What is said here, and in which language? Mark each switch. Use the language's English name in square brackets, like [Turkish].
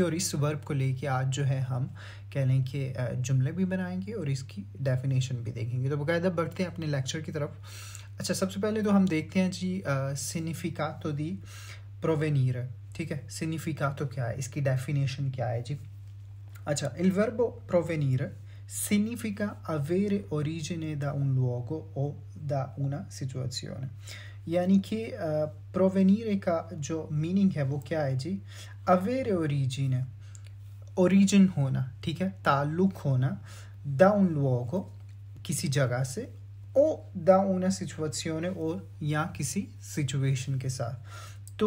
[Hindi] और इस वर्ब को लेके आज जो है हम कह लें कि जुमले भी बनाएंगे और इसकी डेफिनेशन भी देखेंगे। तो बाकायदा बढ़ते हैं अपने लेक्चर की तरफ। अच्छा, सबसे पहले तो हम देखते हैं जी सिग्निफिकातो दी प्रोवेनीरे। ठीक है, सिग्निफिकातो क्या है, इसकी डेफिनेशन क्या है जी। [Italian] अच्छा, il verbo provenire significa avere origine da un luogo o da una situazione। [Hindi] यानी कि प्रोवेनीरे का जो मीनिंग है वो क्या है जी, अवेरे ओरिजिन, ओरिजिन होना, ठीक है, ताल्लुक होना, दा [Italian] un luogo [Hindi] किसी जगह से, ओ दा [Italian] una situazione [Hindi] और या किसी सिचुएशन के साथ।